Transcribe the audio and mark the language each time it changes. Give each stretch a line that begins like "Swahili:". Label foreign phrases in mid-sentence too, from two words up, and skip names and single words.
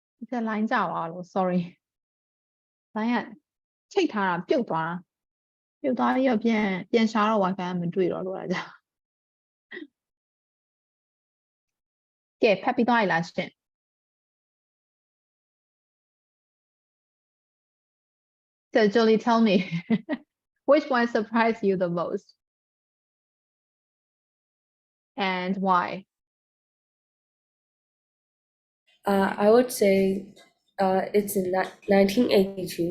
Burmese: ဒီ line ကြပါလို့ sorry line ကချိတ်ထားတာပြုတ်သွားတာပြုတ်သွားပြီးတော့ပြန်ရှာတော့ wifi ကမတွေ့တော့လို့အဲ့ဒါကြောင့်ကဲဖတ်ပြီးသွားပြီလားရှင်
English: So Julie, tell me, which one surprised you the most? And why? I would say it's in 1982.